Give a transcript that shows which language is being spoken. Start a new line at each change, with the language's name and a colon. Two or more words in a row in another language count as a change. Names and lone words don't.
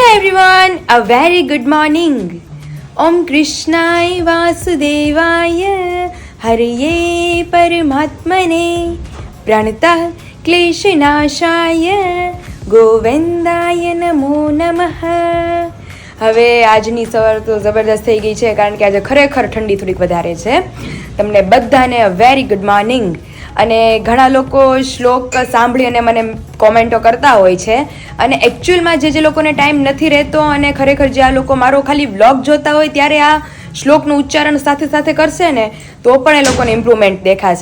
English: everyone, a very good morning.
Sanskrit: ओम् कृष्णाय वासुदेवाय हरये परमात्मने प्रणतः क्लेशनाशाय गोविन्दाय नमो नमः.
Gujarati: હવે આજની સવાર તો જબરદસ્ત થઈ ગઈ છે કારણ કે આજે ખરેખર ઠંડી થોડીક વધારે છે. તમને બધાને
English: very good morning.
Gujarati: અને ઘણા લોકો શ્લોક સાંભળી અને મને કોમેન્ટો કરતા હોય છે અને એકચ્યુઅલમાં જે લોકોને ટાઈમ નથી રહેતો અને ખરેખર જે આ લોકો મારો ખાલી વ્લોગ જોતા હોય ત્યારે આ શ્લોકનું ઉચ્ચારણ સાથે સાથે કરશે ને તો પણ એ લોકોને ઇમ્પ્રુવમેન્ટ દેખાશે.